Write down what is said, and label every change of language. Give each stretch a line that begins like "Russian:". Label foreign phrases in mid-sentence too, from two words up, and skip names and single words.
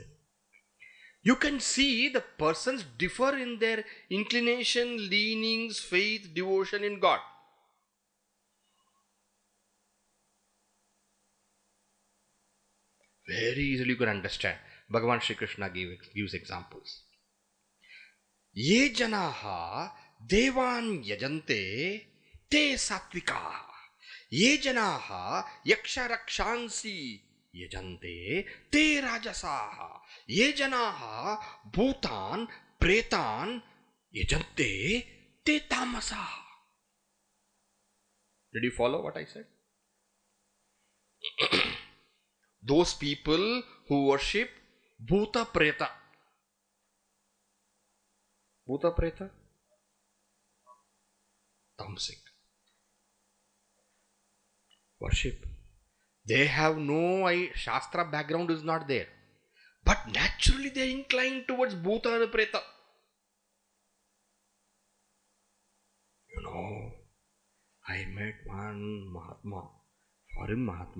English: You can see the persons differ in their inclination, leanings, faith, devotion in God. Very easily you can understand. Bhagavan Shri Krishna gives examples.
Sanskrit: Ye janāḥ dēvān yajantē te sāttvikā. Ye janāḥ yachChraddhaḥ yajantē te rājasāḥ. Ye janāḥ bhūtān prētān yajantē te tāmasā.
English: Did you follow what I said? Those people who worship
Sanskrit: bhuta preta. Bhuta preta?
English: Tamasic. Worship. They have no Shastra background is not there. But naturally they are inclined towards bhuta and preta. You know, I met one Mahatma, foreign Mahatma.